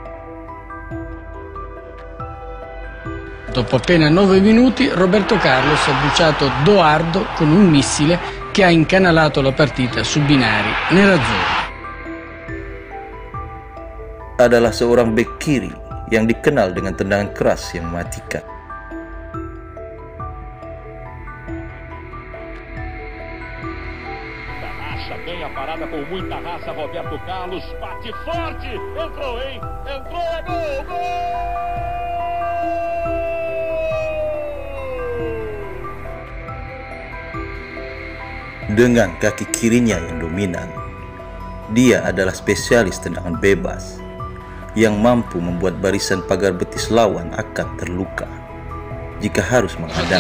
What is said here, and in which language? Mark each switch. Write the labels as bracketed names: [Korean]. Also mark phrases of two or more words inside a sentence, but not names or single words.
[Italian] Dopo appena 9 minuti, Roberto Carlos ha bruciato Doardo con un missile che ha incanalato la partita su binari nerazzurri. [Indonesian] Adalah seorang bek kiri yang dikenal dengan tendangan keras yang mematikan. [Portuguese] Bem a parada com muita raça, Roberto Carlos bate forte, entrou, hein? Entrou, é gol, gol! [Indonesian] Dengan kaki kirinya yang dominan, dia adalah spesialis tendangan bebas yang mampu membuat barisan pagar betis lawan akan terluka jika harus menghadang.